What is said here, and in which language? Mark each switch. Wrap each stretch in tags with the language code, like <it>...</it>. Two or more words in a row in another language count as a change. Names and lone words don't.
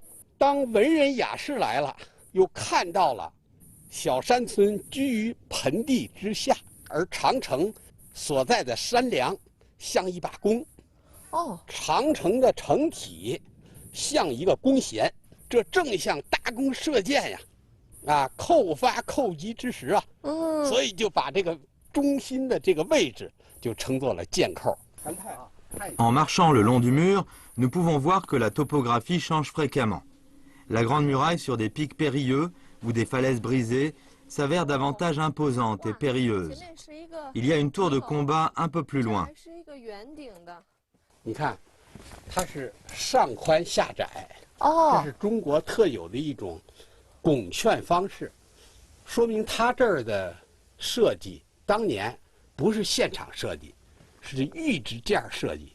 <zh>当文人雅士来了，又看到了小山村居于盆地之下，而长城所在的山梁像一把弓。哦，长城的城体像一个弓弦，这正像搭弓射箭呀，啊，扣发扣击之时啊，所以就把这个中心的这个位置就称作了箭扣。</zh> <fr>En marchant le long du mur, nous pouvons voir que la topographie change fréquemment. La grande muraille sur des pics périlleux ou des falaises brisées s'avère davantage imposante et périlleuse. Il y a une tour de combat un peu plus loin.</fr> <zh>你看，它是上宽下窄，这是中国特有的一种拱券方式，说明它这儿的设计当年不是现场设计，是预制件设计。</zh>